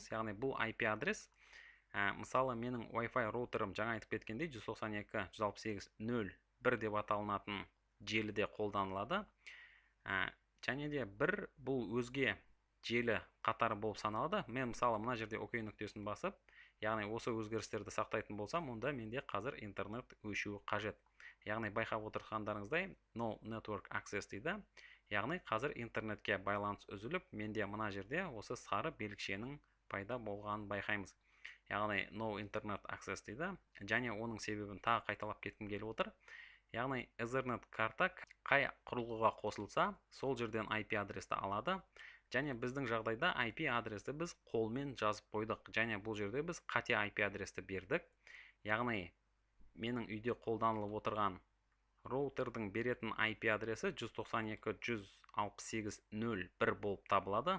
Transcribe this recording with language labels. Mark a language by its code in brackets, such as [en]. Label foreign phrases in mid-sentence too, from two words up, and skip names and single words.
[kk] Яғни бұл IP адрес, мысалы менің Wi-Fi роутерім жаңа айтып кеткендей 192.168.0.1 деп аталынатын желіде қолданылады. Және де бір бұл өзге желі қатары болып саналады. Мен мысалы мына жерде OK нүктесін басып, яғни осы өзгерістерді сақтайтын болсам, онда менде қазір интернет өшуі қажет. Яғни байқап отырғандарыңыздай [en] no network access [kk] дейді. Яғни қазір интернетке байланыс үзіліп, менде мына жерде осы сары белгішенің пайда болғанын байқаймыз. Яғни [en] no internet access [kk] дейді. Және оның себебін тағы қайталап кеткім келіп отыр. Яғни Ethernet карта қай құрылғыға қосылса, сол жерден IP адресті алады. Және біздің жағдайда IP адресті біз қолмен жазып қойдық. Және бұл жерде біз қате IP адресті бердік. Яғни менің үйде қолданылып отырған роутердің беретін IP адресі 192.168.0.1 болып табылады.